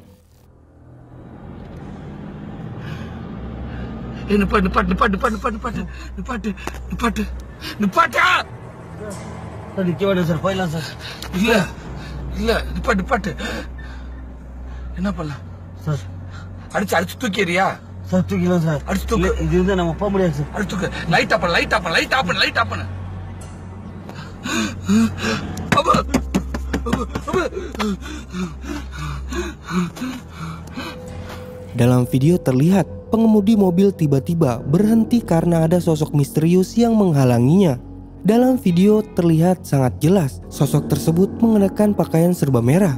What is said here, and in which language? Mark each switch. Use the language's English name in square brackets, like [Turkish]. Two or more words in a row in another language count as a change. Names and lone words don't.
[Indonesian] Depan. Tadi coba ada surveillance. Gila, depan. Kenapa lah? Sir. [Tamil] Aduh தூக்கிறியா? Sir தூக்கிலாம் சார். அடிச்சு தூக்கு. இது வந்து நம்ம போக முடியாது சார். அடிச்சு தூக்கு. [English] light off [Tamil] பண்ணு. [Indonesian] Dalam video terlihat pengemudi mobil tiba-tiba berhenti karena ada sosok misterius yang menghalanginya. Dalam video terlihat sangat jelas sosok tersebut mengenakan pakaian serba merah.